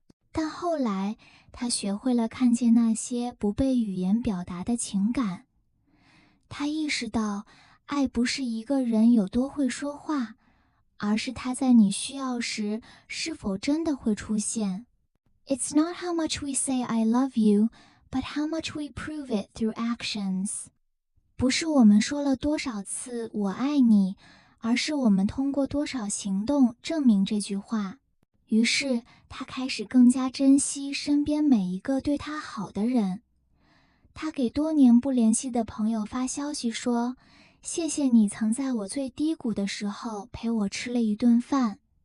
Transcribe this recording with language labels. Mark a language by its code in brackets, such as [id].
[zh] 但后来，她学会了看见那些不被语言表达的情感。她意识到，爱不是一个人有多会说话，而是他在你需要时是否真的会出现。 [en] It's not how much we say I love you, but how much we prove it through actions. [zh] 不是我们说了多少次我爱你，而是我们通过多少行动证明这句话。于是他开始更加珍惜身边每一个对他好的人。他给多年不联系的朋友发消息说，谢谢你曾在我最低谷的时候陪我吃了一顿饭。